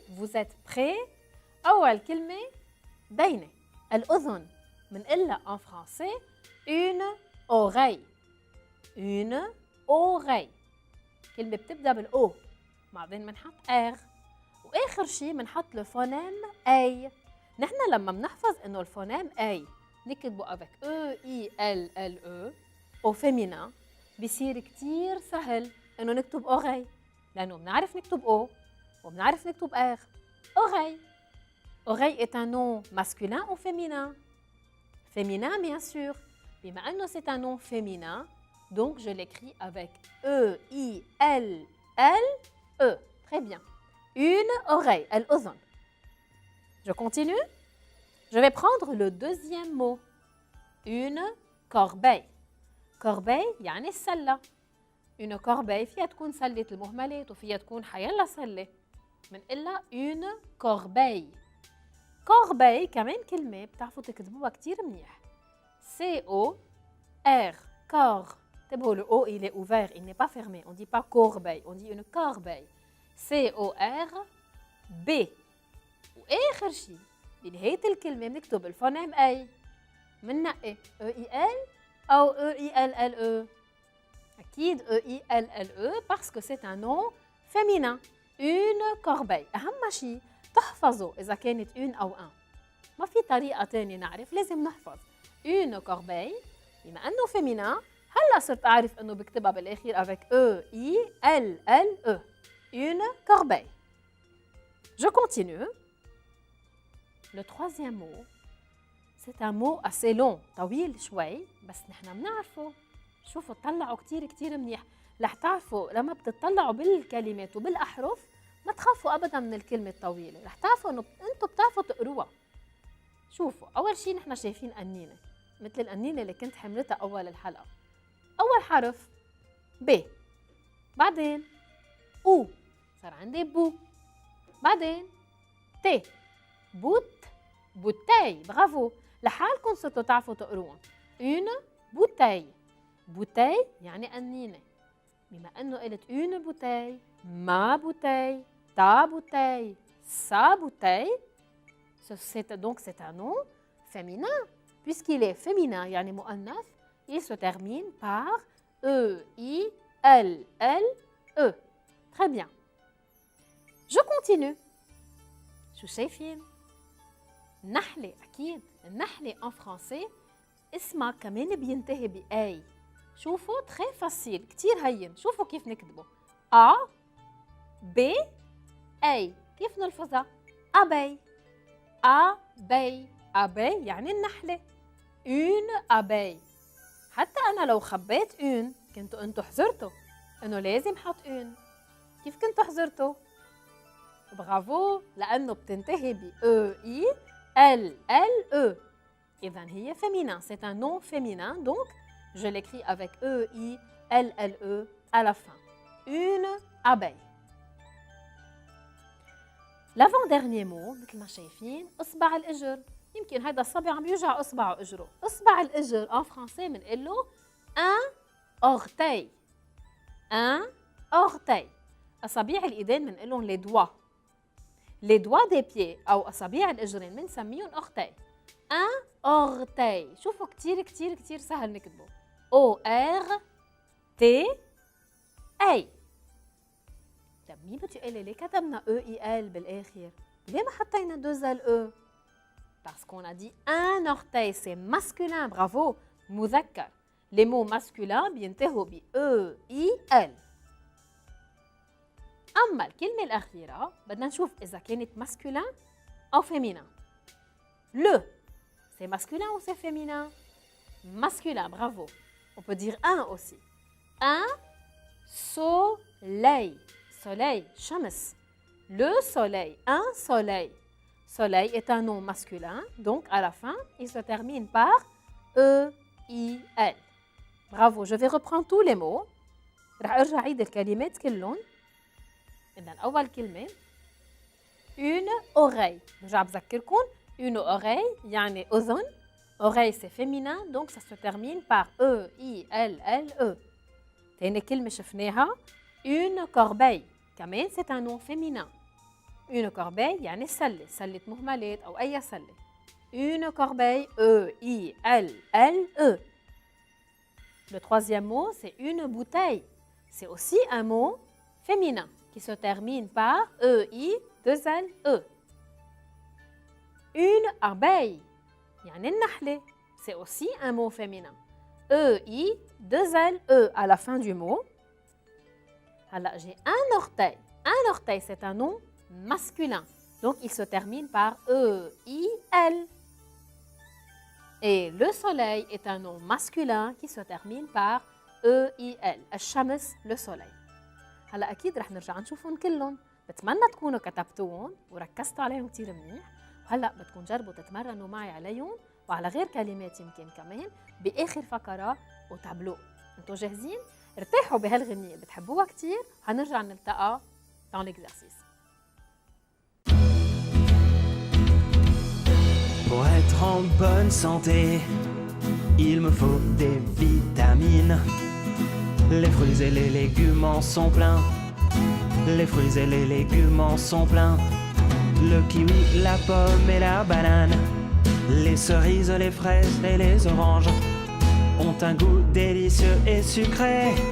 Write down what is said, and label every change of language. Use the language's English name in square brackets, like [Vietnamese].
[French] Vous êtes prêts؟ [Arabic] أول كلمة بينة، الأذن. [French] منقلها en français une oreille. Une oreille. [Arabic] كلمة بتبدأ بالأو، بعدين منحط R، وآخر شيء منحط الفونيم A. نحن لما بنحفظ إنه الفونيم A نكتبه [French] avec E-I-L-L-E au féminin، [Arabic] بيصير كتير سهل إنه نكتب أوغي، لأنه بنعرف نكتب أو وبنعرف نكتب آغ. [French] أوغي. أوغي est un nom masculin ou féminin? Féminin, bien sûr. [Arabic] بما أنه [French] c'est un nom féminin, donc je l'écris avec E-I-L-L-E. Très bien. Une oreille, الأذن. Je continue. Je vais prendre le deuxième mot. Une corbeille. [Arabic] Corbeille يعني السلة. [French] Une corbeille [Arabic] فيها تكون سلة المهملات وفيها تكون حيلا سلة. [French] منقلها une corbeille. [Arabic] Corbeille كمان كلمة بتعرفوا تكتبوها كتير منيح. [French] C-O-R. Cor. انتبهوا le O il est ouvert, il n'est pas fermé. On ne dit pas corbeille, on dit une corbeille. C-O-R [Arabic] ب. وآخر شيء بنهاية الكلمة بنكتب الفونيم أي. مننقي E-I-L أو E-I-L-L-E. [French] أكيد E-I-L-L-E parce que c'est un nom féminin. Une corbeille. [Arabic] أهم شيء تحفظوا إذا كانت une أو un. ما في طريقة تانية نعرف، لازم نحفظ. [French] Une corbeille [Arabic] بما أنه féminin هلا صرت أعرف أنه بكتبها بالآخر avec E-I-L-L-E. [French] Une corbeille. Je continue. Le troisième mot, c'est un mot assez long, [Arabic] طويل شوي، بس نحن بنعرفه. شوفوا اطلعوا كتير منيح، رح تعرفوا لما بتطلعوا بالكلمات وبالأحرف ما تخافوا أبداً من الكلمة الطويلة، رح تعرفوا إنه أنتوا بتعرفوا تقروها. شوفوا، أول شيء نحن شايفين قنينة، مثل القنينة اللي كنت حملتها أول الحلقة. أول حرف ب، بعدين أو، صار عندي بو، بعدين ت، بوت، بوتاي. برافو، لحالكم صرتوا تعرفوا تقروها. [French] une bouteille. [Arabic] بوتاي يعني قنينة. بما أنه قلت [French] une bouteille، ma bouteille، ta bouteille، sa bouteille, c'est un nom féminin. Puisqu'il est féminin, [Arabic] يعني مؤنث, [French] il se termine par E-I-L-L-E. Très bien. Je continue. [Arabic] شو شايفين؟ نحلة. أكيد النحلة [French] en français [Arabic] اسمها كمان بينتهي بأي. شوفوا [French] très facile، [Arabic] كتير هين. شوفوا كيف نكتبه. A B A. كيف نلفظها؟ abeille. [French] abeille. [Arabic] abeille يعني النحلة. [French] une abeille. [Arabic] حتى أنا لو خبيت une كنتوا أنتوا حذرتوا إنه لازم حط une. كيف كنتوا حذرتوا؟ برافو، لأنه بتنتهي ب E-I-L-L-E. إذن هي féminin. [French] C'est un nom féminin, donc je l'écris avec E-I-L-L-E à la fin. Une abeille. [Arabic] L'avant-dernier mot, مثل ما شايفين، إصبع الإجر. يمكن هيدا الصبي عم يوجع إصبعه إجره. إصبع الإجر [French] en français [Arabic] بنقول له [French] un orteil. Un orteil. [Arabic] أصابع الإيدين بنقول لهم les doigts. [French] Les doigts des pieds [Arabic] أو أصابع الإجرين بنسميهم [French] orteil. Un orteil. [Arabic] شوفوا كتير سهل نكتبه. [French] O-R-T-A. [Arabic] طب مين بده يقول لي ليه كتبنا E-I-L بالآخر؟ ليه ما حطينا deux L-E؟ [French] Parce qu'on a dit un orteil, c'est masculin. [Arabic] Bravo. مذكر. [French] Les mots masculins بينتهوا ب E-I-L. [Arabic] أما الكلمة الأخيرة بدنا نشوف إذا كانت masculin أو féminin. [French] Le, c'est masculin ou c'est féminin? Masculin, bravo. On peut dire un aussi. Un soleil. Soleil, shams. Le soleil, un soleil. Soleil est un nom masculin, donc à la fin, il se termine par E-I-L. Bravo, je vais reprendre tous les mots. [Arabic] رح أرجع أعيد الكلمات كلهم. إذن أول كلمة [French] une oreille. [Arabic] برجع بذكركم [French] une oreille [Arabic] يعني أذن. [French] Oreille c'est féminin, donc ça se termine par E-I-L-L-E. [Arabic] تاني كلمة شفناها [French] une corbeille. كمان c'est un nom féminin. Une corbeille [Arabic] يعني سلة، سلة مهملات أو أي سلة. [French] Une corbeille, E-I-L-L-E. Le troisième mot, c'est une bouteille. C'est aussi un mot féminin qui se termine par E-I-2-L-E. Une abeille, [Arabic] يعني النحلة. [French] C'est aussi un mot féminin. E-I-2-L-E à la fin du mot. Alors, j'ai un orteil. Un orteil, c'est un nom masculin. Donc, il se termine par E-I-L. Et le soleil est un nom masculin qui se termine par E-I-L. [Arabic] الشمس, le soleil. هلا أكيد رح نرجع نشوفهم كلهم. بتمنى تكونوا كتبتوهم وركزتوا عليهم كتير منيح. وهلا بدكم جربوا تتمرنوا معي عليهم وعلى غير كلمات يمكن كمان بآخر فقرة وتابلو. انتوا جاهزين؟ ارتاحوا بهالغنية، بتحبوها كتير؟ هنرجع نلتقى [French] dans l'exercice. Pour être en bonne santé, il me faut des vitamines. Les fruits et les légumes en sont pleins. Les fruits et les légumes en sont pleins. le kiwi, la pomme et la banane. Les cerises, les fraises et les oranges ont un goût délicieux et sucré.